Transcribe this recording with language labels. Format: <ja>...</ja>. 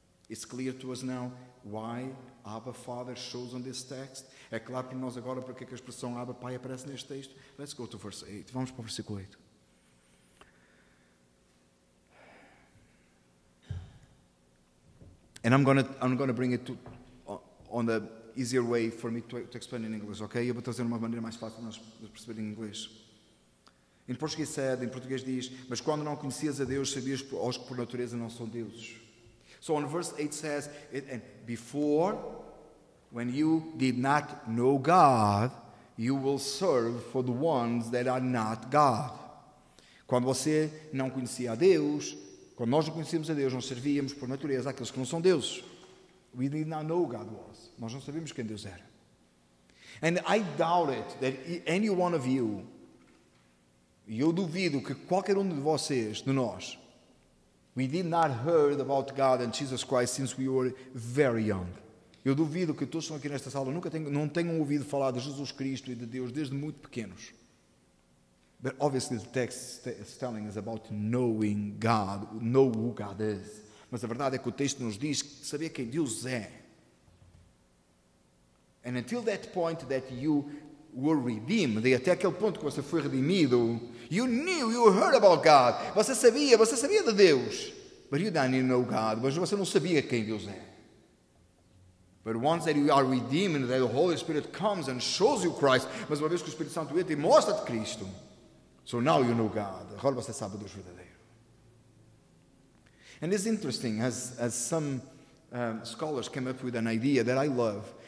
<en>It's clear to us now why Abba Father shows on this text.</en> <pt>É claro para nós agora porque a expressão Abba Pai aparece neste texto.</pt> <en>Let's go to verse 8.</en> <pt>Vamos para o versículo 8.</pt> <en>And I'm going to bring it on the easier way for me to explain in English, okay?</en> <pt>Eu vou trazer uma maneira mais fácil de nós perceber em inglês. Em português diz, mas quando não conhecias a Deus, sabias aos que por natureza não são deuses.</pt> <en>So on verse 8 says, and before, when you did not know God, you will serve for the ones that are not God.</en> <pt>Quando você não conhecia a Deus, quando nós não conhecíamos a Deus, nós servíamos por natureza àqueles que não são deuses.</pt> <en>We did not know who God was.</en> <pt>Nós não sabíamos quem Deus era.</pt> <en>And I doubt it that any one of you,</en> <pt>e eu duvido que qualquer um de vocês, de nós,</pt> <en>we did not heard about God and Jesus Christ since we were very young.</en> <pt>Eu duvido que todos que estão aqui nesta sala não tenham ouvido falar de Jesus Cristo e de Deus desde muito pequenos.</pt> <en>But obviously the text is telling us about knowing God, know who God is.</en> <pt>Mas a verdade é que o texto nos diz saber quem Deus é.</pt> <en>And until that point that you were redeemed,</en> <pt>e até aquele ponto que você foi redimido,</pt> <en>you heard about God.</en> <pt>Você sabia de Deus.</pt> <en>But you didn't know God.</en> <pt>Mas você não sabia quem Deus é.</pt> <en>But once that you are redeemed, that the Holy Spirit comes and shows you Christ.</en> <pt>Mas uma vez que o Espírito Santo entra e mostra-te Cristo.</pt> <en>So now you know God.</en> <pt>Agora você sabe Deus verdadeiro.</pt> <en>And it's interesting, as some scholars came up with an idea that I love.</en>